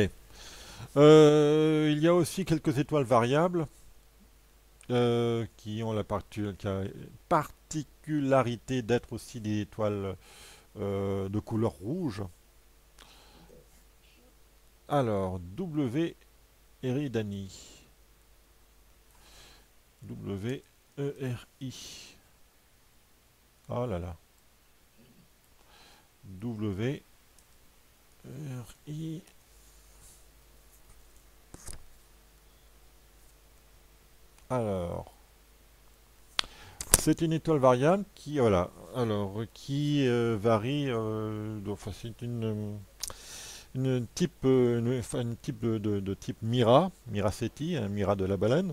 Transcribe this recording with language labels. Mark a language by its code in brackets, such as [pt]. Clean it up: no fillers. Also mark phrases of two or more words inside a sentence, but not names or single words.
[fr] Il y a aussi quelques étoiles variables qui ont la particularité d'être aussi des étoiles de couleur rouge. Alors, W Eridani. W-E-R-I. Oh là là. W-E-R-I. Alors, c'est une étoile variable qui, voilà, alors qui varie. Enfin, c'est une type de type Mira, Miraceti, un Mira de la baleine.